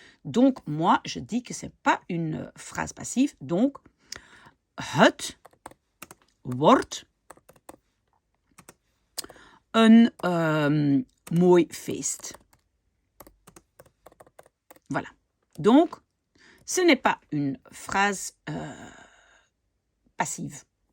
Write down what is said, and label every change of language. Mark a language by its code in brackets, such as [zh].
[fr] Donc, moi, je dis que ce n'est pas une phrase passive. [nl] Donc, het wordt een mooi feest. [fr] Voilà. Donc, ce n'est pas une phrase passive.